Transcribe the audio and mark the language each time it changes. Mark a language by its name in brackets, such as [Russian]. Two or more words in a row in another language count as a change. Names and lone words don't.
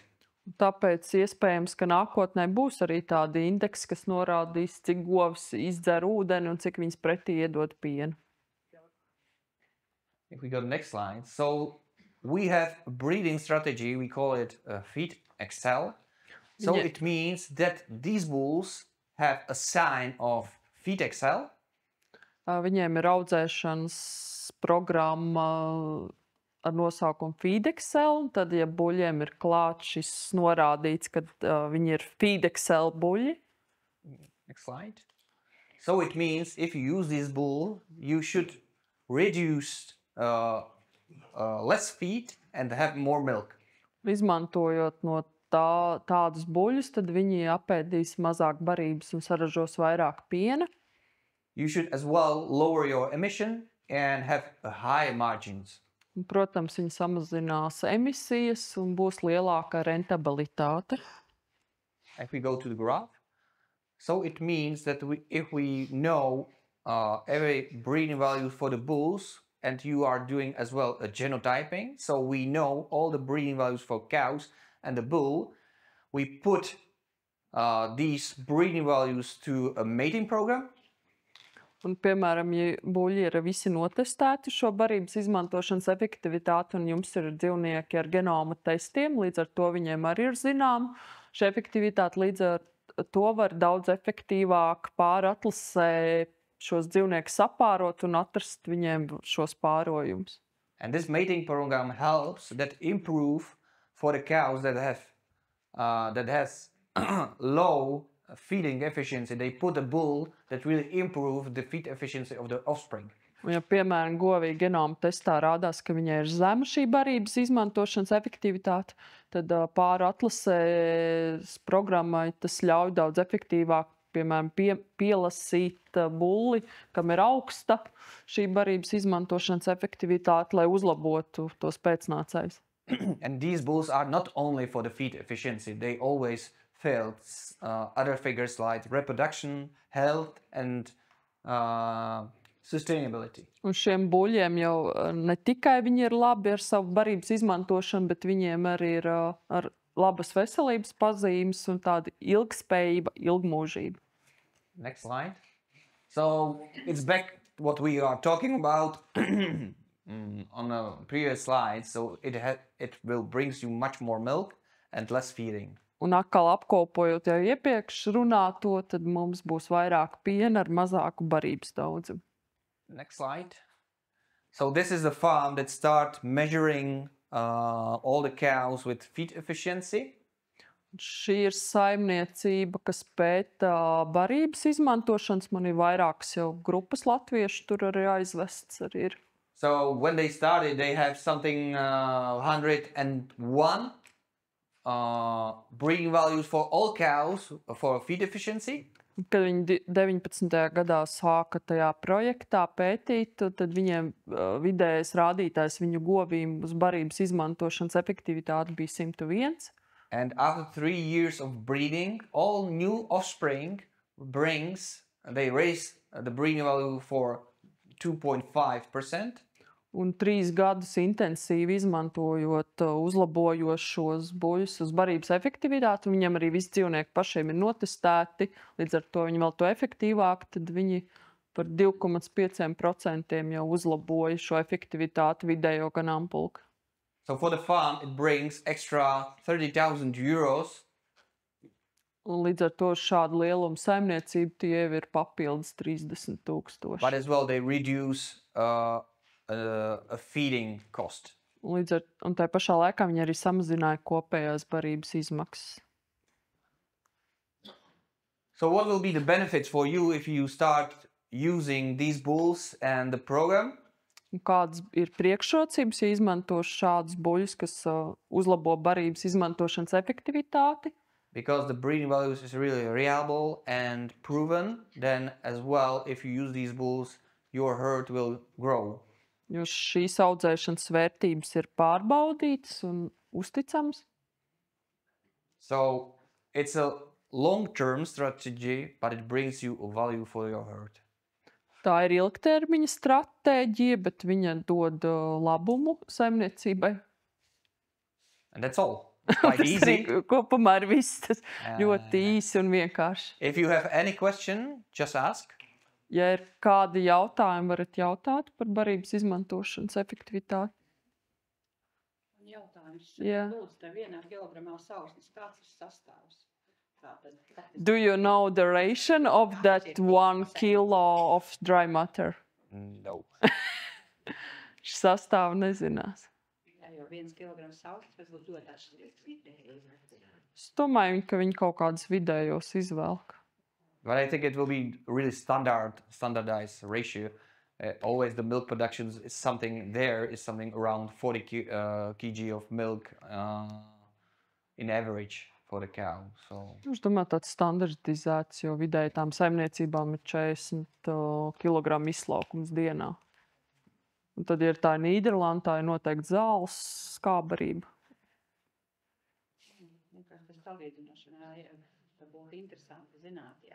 [Latvian] Tāpēc iespējams, ka nākotnē būs arī tādi indeksi, kas norādīs, cik govs izdzer ūdeni un cik viņas pretī iedod pienu. [English] If we go to the next slide. So we have a breeding strategy, we call it Feed Excel. So Yeah. it means that these bulls have a sign of FeedXL. [Latvian] Viņiem ir audzēšanas programma ar nosaukumu FeedXL, un tad, ja buļļiem ir klāts šis norādīts, ka viņi ir FeedXL buļļi. [English] Next slide. So it means if you use this bull, you should reduce less feed and have more milk. [Latvian] Izmantojot no tādus buļļus, tad viņi apēdīs mazāk barības un saražos vairāk piena. [English] You should as well lower your emission and have higher margins. [Latvian] Un, protams, viņi samazinās emisijas un būs lielāka rentabilitāte. [English] If we go to the graph, so it means that if we know every breeding value for the bulls, and you are doing as well a genotyping, so we know all the breeding values for cows and the bull, we put these breeding values to a mating program. [Latvian] Un, piemēram, ja buļļi ir visi notestēti šo barības izmantošanas efektivitāti, un jums ir dzīvnieki ar genoma testiem, līdz ar to viņiem arī ir zinām šī efektivitāte, līdz ar to var daudz efektīvāk pāratlasē šos dzīvniekus sapārot un atrast viņiem šos pārojumus. [English] And this mating program helps that improve for the cows that has low feeding efficiency. They put a bull that really improve the feed efficiency of the offspring. [Latvian] Un, ja, piemēram, govī genoma testā rādās, ka viņai ir zema šī barības izmantošanas efektivitāte, tad pāratlasēs programmai tas ļauj daudz efektīvāk, piemēram, pielasīt bulli, kam ir augsta šī barības izmantošanas efektivitāte, lai uzlabotu tos pēcnācējus. [English] And these bulls are not only for the feed efficiency, they always failed other figures like reproduction, health, and sustainability. [Latvian] Un šiem buļļiem jau ne tikai viņi ir labi ar savu barības izmantošanu, bet viņiem arī ir ar labas veselības pazīmes un tāda ilgspējība, ilgmūžība. [English] Next slide. So it's back what we are talking about on a previous slide. So it will brings you much more milk and less feeding. [Latvian] Un atkal apkopojot jau iepriekš runāto, tad mums būs vairāk piena ar mazāku barības daudzumu. [English] Next slide. So this is the farm that start measuring all the cows with feed efficiency. [Latvian] Šī ir saimniecība, kas pēta barības izmantošanas. Man ir vairākas jau grupas latviešu, tur arī aizvests arī ir. [English] So when they started, they have something 101 breeding values for all cows for feed efficiency. [Latvian] Kad viņi 19. gadā sāka tajā projektā pētīt, tad viņiem vidējais rādītājs viņu govīm uz barības izmantošanas efektivitāti bija 101. [English] And after 3 years of breeding, all new offspring they raise the breeding value for 2.5%. [Latvian] Un 3 gadus intensīvi izmantojot, uzlabojot šos buļļus uz barības efektivitāti, viņiem arī visi dzīvnieki pašiem ir notestēti, līdz ar to viņi vēl to efektīvāk, tad viņi par 2,5% jau uzlaboja šo efektivitāti vidējo ganāmpulka. [English] So for the farm, it brings extra 30,000 euros. [Latvian] Un līdz ar to šādu lielumu saimniecību tie jau ir papildus 30,000. [English] But as well, they reduce a feeding cost. [Latvian] Un tā pašā laikā viņi arī samazināja kopējās barības izmaksas. [English] So what will be the benefits for you if you start using these bulls and the program? [Latvian] Un kādas ir priekšrocības, ja izmanto šādus buļļus, kas uzlabo barības izmantošanas efektivitāti? [English] Because the breeding values is really reliable and proven, then as well, if you use these bulls, your herd will grow. [Latvian] Jo šīs audzēšanas vērtības ir pārbaudītas un uzticamas. [English] So it's a long-term strategy, but it brings you a value for your herd. [Latvian] Tā ir ilgtermiņa stratēģija, bet viņa dod labumu saimniecībai. [English] And that's all. Quite easy. [Latvian] Kopumā ir viss tas ļoti īsi un vienkārši. [English] If you have any question, just ask. [Latvian] Ja ir kādi jautājumi, varat jautāt par barības izmantošanas efektivitāti. Jautājums. Jā. Lūdzu, tev vienā kilogramā sausnes, kāds ir sastāvs? [English] Do you know the ration of that 1 kilo of dry matter? No. [Latvian] Sastāvu nezinās. Jā, jo 1 kilograms saules pēc būtu ļoti atšķirīgs vidēji. Es domāju, ka viņi kaut kādus vidējos izvelk. [English] But I think it will be really standardized ratio. Always the milk production is something around 40 kg of milk in average for the cow. So [Latvian] Es domāju, tāds standartizēts, jo vidēji tām saimniecībām ir 40 kg izslaukums dienā. Un tad, ja tā ir Nīderlanda, tā ir noteikti zāles skābarība. Vienkārši tas salīdzinošanā būtu interesanti zināt, jā.